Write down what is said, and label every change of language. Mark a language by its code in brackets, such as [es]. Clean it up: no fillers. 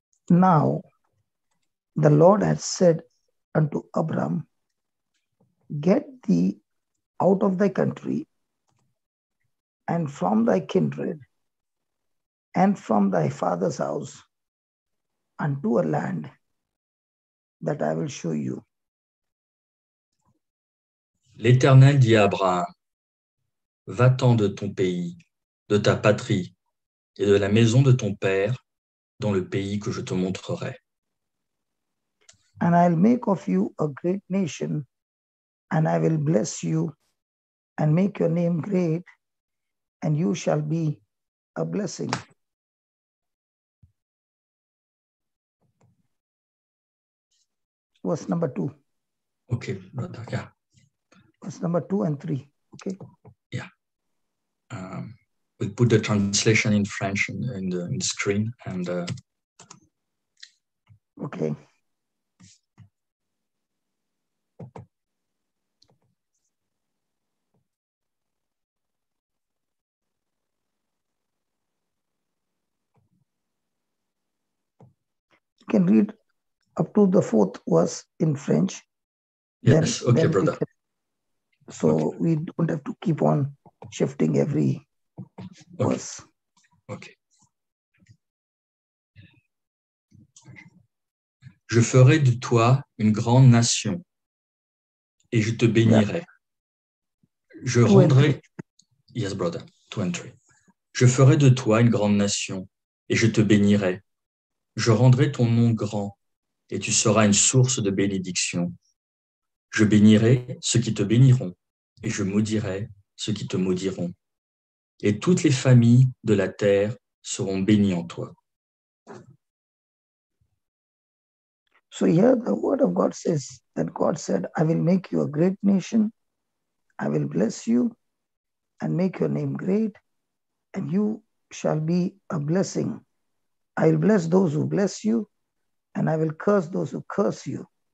[en] Now, the Lord had said unto Abram, get thee out of thy country and from thy kindred and from thy father's house unto a land that I will show you. [fr] L'Éternel dit à Abraham, va-t'en de ton pays, de ta patrie et de la maison de ton père dans le pays que je te montrerai. [en] And I'll make of you a great nation, and I will bless you and make your name great, and you shall be a blessing. Verse number 2. Okay, brother, yeah. Verse number 2 and 3. Okay. Yeah. We'll put the translation in French in the screen and Okay. You can read up to the 4th verse in French. yes, okay, brother. So we don't have to keep on shifting every verse. Okay. [fr] Je ferai de toi une grande nation et je te bénirai. Je rendrai... [en] Yes, brother. 2 and 3. [fr] Je ferai de toi une grande nation et je te bénirai. Je rendrai ton nom grand et tu seras une source de bénédiction. Je bénirai ceux qui te béniront et je maudirai ceux qui te maudiront. Et toutes les familles de la terre seront bénies en toi. [en] So here the word of God says that God said, I will make you a great nation. I will bless you and make your name great, and you shall be a blessing. I will bless those who bless you, and I will curse those who curse you.